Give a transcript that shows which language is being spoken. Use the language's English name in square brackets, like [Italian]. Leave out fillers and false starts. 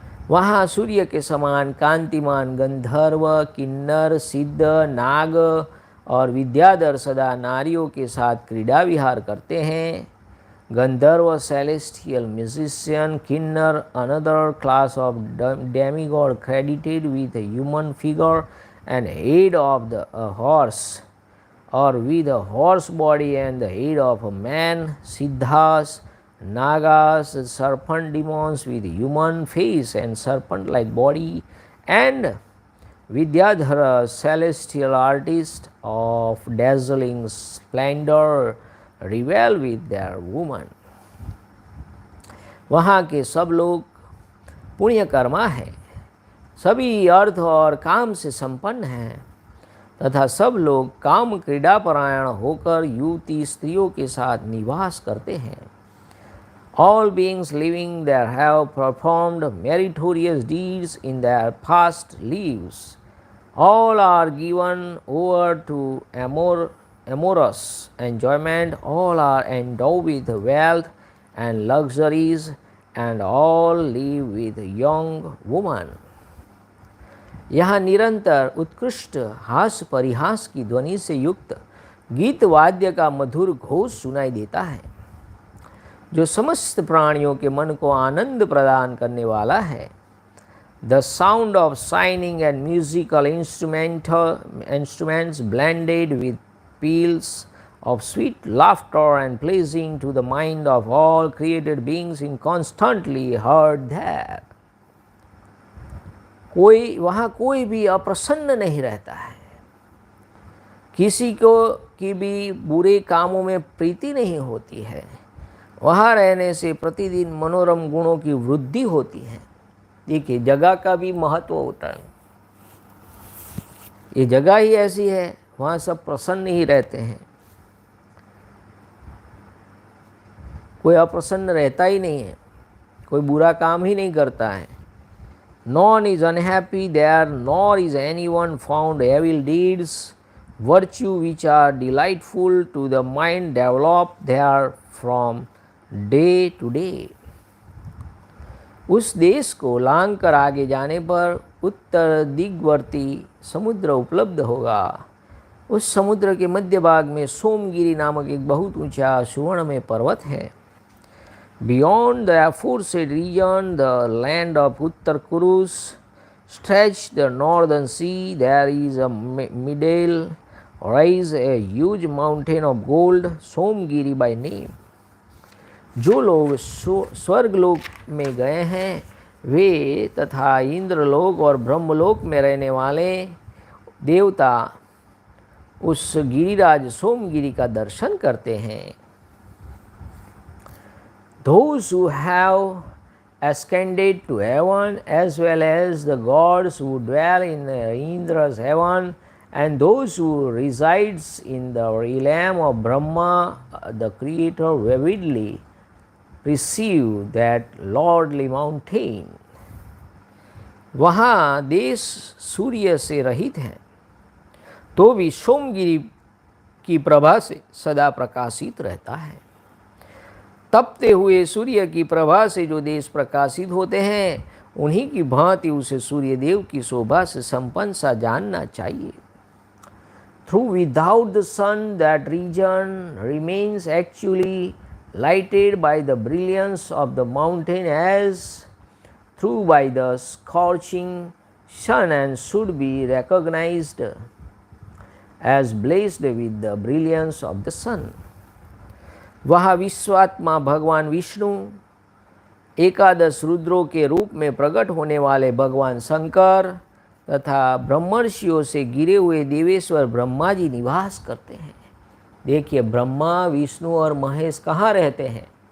[Hindi] वहाँ सूर्य के समान कांतिमान गंधर्व, किन्नर, सिद्ध, नाग और विद्याधर सदा नारियों के साथ क्रीड़ा विहार करते हैं। [English] Gandharva celestial musician, Kinnara another class of demigod credited with human figure and head of the horse [Hindi] और [English] With a horse body and the head of a man, Siddhas, Nagas, serpent demons with human face and serpent-like body, and Vidyadhara, celestial artist of dazzling splendor, revel with their woman. [Hindi] वहाँ के सब लोग पुण्यकर्मा हैं, सभी अर्थ और काम से संपन्न हैं तथा सब लोग काम क्रीडापरायण होकर युवती स्त्रियों के साथ निवास करते हैं। [English] All beings living there have performed meritorious deeds in their past lives. All are given over to amorous enjoyment. All are endowed with wealth and luxuries, and all live with young women. [Hindi] यहाँ निरंतर उत्कृष्ट हास परिहास की ध्वनि से युक्त गीत वाद्य का मधुर घोष सुनाई देता है, जो समस्त प्राणियों के मन को आनंद प्रदान करने वाला है। [English] The sound of shining and musical instruments blended with peals of sweet laughter and pleasing to the mind of all created beings is constantly heard there. [Hindi] वहाँ कोई भी अप्रसन्न नहीं रहता है, किसी को की भी बुरे कामों में प्रीति नहीं होती है। वहाँ रहने से प्रतिदिन मनोरम गुणों की वृद्धि होती है। देखिए, जगह का भी महत्व होता है। ये जगह ही ऐसी है, वहाँ सब प्रसन्न ही रहते हैं, कोई अप्रसन्न रहता ही नहीं है, कोई बुरा काम ही नहीं करता है। [English] None is unhappy there, nor is anyone found evil deeds. Virtue which are delightful to the mind develop there from day to day. [Hindi] उस देश को लांग कर आगे जाने पर उत्तर दिग्वर्ती समुद्र उपलब्ध होगा। उस समुद्र के मध्य भाग में सोमगिरी नामक एक बहुत ऊंचा सुवर्ण में पर्वत है। [English] Beyond the aforesaid region, the land of Uttar Kurus, stretched the northern sea. There is a middle rise a huge mountain of gold, Somgiri by name. [Hindi] जो लोग स्वर्गलोक में गए हैं वे तथा इंद्रलोक और ब्रह्मलोक में रहने वाले देवता उस गिरिराज सोमगिरी का दर्शन करते हैं। [English] Those who have ascended to heaven, as well as the gods who dwell in Indra's heaven, and those who resides in the realm of Brahma, the Creator vividly receive that lordly mountain. [Hindi] वहाँ देश सूर्य से रहित हैं, तो भी सोमगिरी की प्रभा से सदा प्रकाशित रहता है। तपते हुए सूर्य की प्रभा से जो देश प्रकाशित होते हैं, उन्हीं की भांति उसे सूर्यदेव की शोभा से संपन्न सा जानना चाहिए। [English] Through without the sun, that region remains actually lighted by the brilliance of the mountain as through by the scorching sun, and should be recognized as blessed with the brilliance of the sun. [Hindi] वहाँ विश्वात्मा भगवान विष्णु, एकादश रुद्रों के रूप में प्रकट होने वाले भगवान शंकर तथा ब्रह्मर्षियों से गिरे हुए देवेश्वर ब्रह्मा जी निवास करते हैं। देखिए, ब्रह्मा, विष्णु और महेश कहाँ रहते हैं?